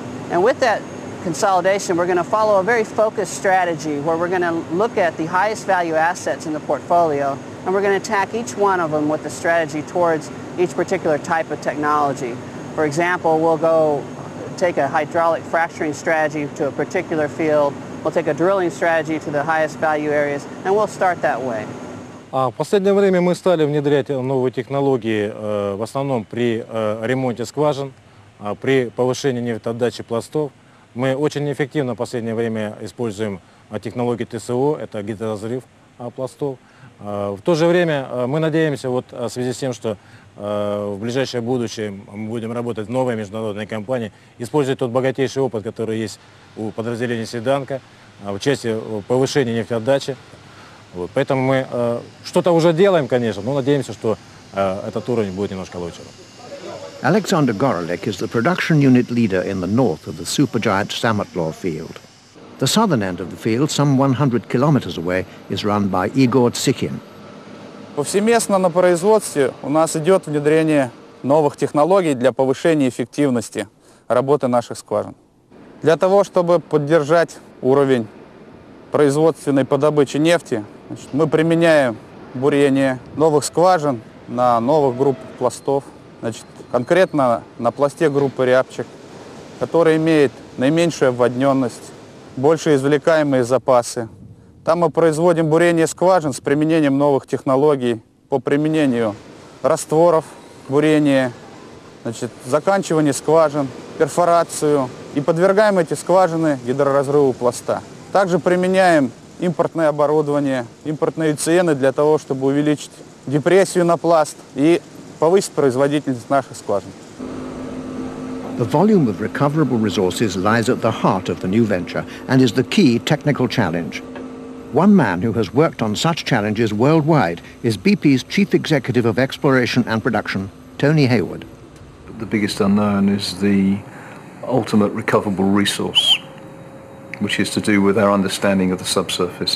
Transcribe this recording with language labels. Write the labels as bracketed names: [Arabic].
[English] And with that consolidation, we're going to follow a very focused strategy where we're going to look at the highest value assets in the portfolio, and we're going to attack each one of them with the strategy towards each particular type of technology. For example, we'll go take a hydraulic fracturing strategy to a particular field. We'll take a drilling strategy to the highest value areas, and we'll start that way. [Russian] В последнее время мы стали внедрять новые технологии в основном при ремонте скважин, при повышении нефтеотдачи пластов. Мы очень эффективно в последнее время используем технологии ТСО, это гидроразрыв пластов. В то же время мы надеемся, вот, в связи с тем, что в ближайшее будущее мы будем работать в новой международной компании, использовать тот богатейший опыт, который есть у подразделения Седанка в части повышения нефтеотдачи. Вот. Поэтому мы что-то уже делаем, конечно, но надеемся, что этот уровень будет немножко лучше. [English] Alexander Gorolik is the production unit leader in the north of the supergiant Samatlaw field. The southern end of the field, some 100 kilometers away, is run by Igor Tsikin. [Russian] Повсеместно на производстве у нас идет внедрение новых технологий для повышения эффективности работы наших скважин. Для того, чтобы поддержать уровень производственной по добыче нефти, мы применяем бурение новых скважин на новых группах пластов. Конкретно на пласте группы рябчик, который имеет наименьшую обводненность, больше извлекаемые запасы. Там мы производим бурение скважин с применением новых технологий по применению растворов, бурения, заканчивание скважин, перфорацию и подвергаем эти скважины гидроразрыву пласта. Также применяем импортное оборудование, импортные цены для того, чтобы увеличить депрессию на пласт и повысить производительность наших скважин. [English] The volume of recoverable resources lies at the heart of the new venture and is the key technical challenge. One man who has worked on such challenges worldwide is BP's Chief Executive of Exploration and Production, Tony Hayward. The biggest unknown is the ultimate recoverable resource, which is to do with our understanding of the subsurface.